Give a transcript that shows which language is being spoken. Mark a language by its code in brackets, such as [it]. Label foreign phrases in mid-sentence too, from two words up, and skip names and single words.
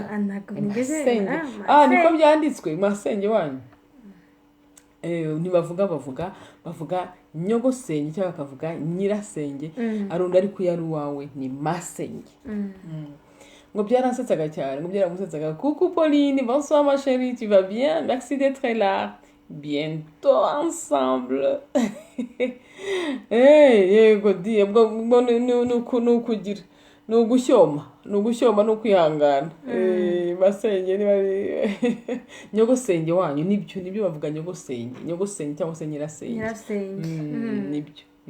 [rw] niko byanditswe masenge wanyu ntibavuga bavuga nyogosenge cyangwa bakavuga nyirasenge arundi ariko yari uwawe ni masenge ngo byarasetsaga cyane ngo byaramusetsaga [fr] coucou Pauline bonsoir ma chérie tu vas bien merci d'être là bientôt ensemble [rw] yego die nukugira nugushyoma no kwihangana masenge niba nyogosenge wanyu nibyo bavuga nyogosenge cyangwa se nyirasenge nibyo